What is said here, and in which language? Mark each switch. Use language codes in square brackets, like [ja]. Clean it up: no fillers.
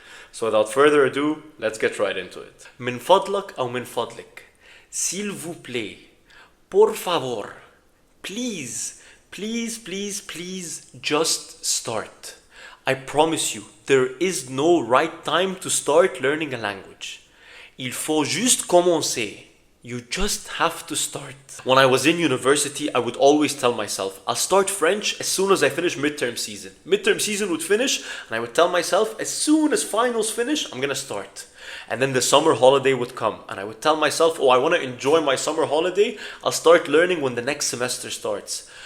[en] So without further ado, let's get right into it. [ar] من فضلك أو من فضلك. [fr] S'il vous plaît. [es] Por favor. [en] Please, please, please, please just start. I promise you, there is no right time to start learning a language. [fr] Il faut juste commencer. [en] You just have to start. When I was in university, I would always tell myself, I'll start French as soon as I finish midterm season. Midterm season would finish, and I would tell myself, as soon as finals finish, I'm gonna start. And then the summer holiday would come, and I would tell myself, oh, I wanna enjoy my summer holiday, I'll start learning when the next semester starts.